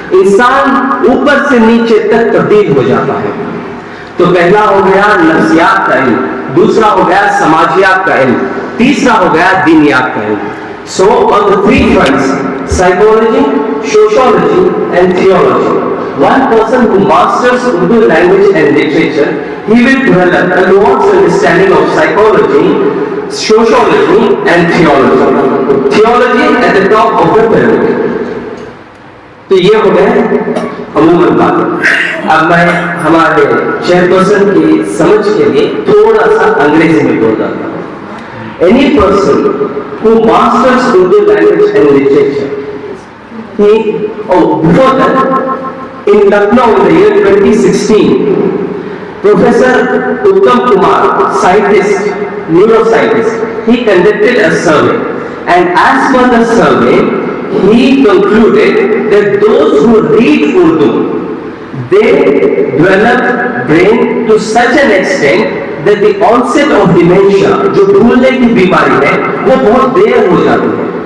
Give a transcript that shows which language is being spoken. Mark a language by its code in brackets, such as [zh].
[ur] انسان اوپر سے نیچے تک تبدیل ہو جاتا ہے. تو پہلا ہو گیا نفسیات کا علم, دوسرا ہو گیا سماجیات کا علم, تیسرا ہو گیا دینیات کا علم. [en] So on the 3 fronts, psychology, sociology and theology, one person who masters Urdu language and literature, he will develop a nuanced understanding of psychology, sociology and theology. Theology at the top of the pyramid. [ur] تو یہ ہو گئے عموماً بات. اب میں ہمارے chair person کی سمجھ کے لیے تھوڑا سا انگریزی میں بول رہا ہوں. [en] Any person who masters Urdu language and literature, before that, in Lucknow in the year 2016, Professor Uttam Kumar, scientist, neuroscientist, he conducted a survey, and as per the survey, he concluded that those who read Urdu, they develop brain to such an extent that the onset of dementia, [ur] جو بھولنے کی بیماری ہے, وہ بہت دیر ہو جاتی ہے.